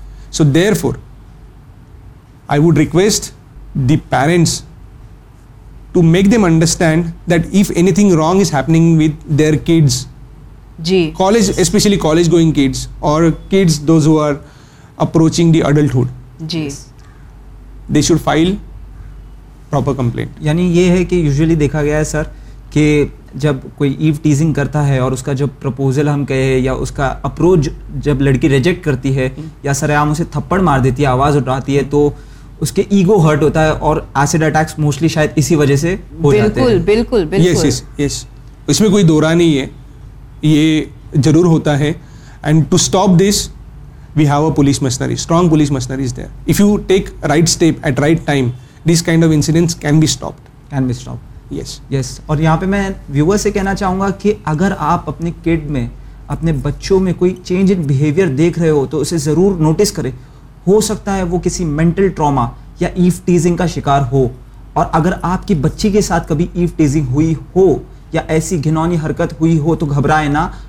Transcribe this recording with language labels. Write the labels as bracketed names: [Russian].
[English] So therefore, I would request the parents to make them understand that if anything wrong is happening with their kids, college, especially college going kids or kids, those who are approaching the adulthood, they should file proper complaint. [Urdu] Yani ye hai ki usually dekha gaya hai sir ki جب کوئی ایو teasing کرتا ہے اور اس کا جب proposal ہم کہے یا اس کا اپروچ جب لڑکی ریجیکٹ کرتی ہے یا سر عام اسے تھپڑ مار دیتی ہے, آواز اٹھاتی ہے, تو اس کے ایگو ہرٹ ہوتا ہے اور ایسڈ اٹیکس موسٹلی شاید اسی وجہ سے ہو جاتے ہیں. بالکل بالکل بالکل. یس یس یس, اس میں کوئی دورہ نہیں ہے, یہ ضرور ہوتا ہے. [English] And to stop this we have a police machinery, strong police machinery is there. If you take right step at right time, this kind of incidents can be stopped. Can be stopped. Yes yes. [Urdu] اور یہاں پہ میں ویور سے کہنا چاہوں گا کہ اگر آپ اپنے کڈ میں, اپنے بچوں میں کوئی چینج ان بیہیویئر دیکھ رہے ہو تو اسے ضرور نوٹس کریں. ہو سکتا ہے وہ کسی مینٹل ٹراما یا ایف ٹیزنگ کا شکار ہو, اور اگر آپ کی بچی کے ساتھ کبھی ایف ٹیزنگ ہوئی ہو یا ایسی گھنونی حرکت ہوئی ہو تو گھبرائے نہ.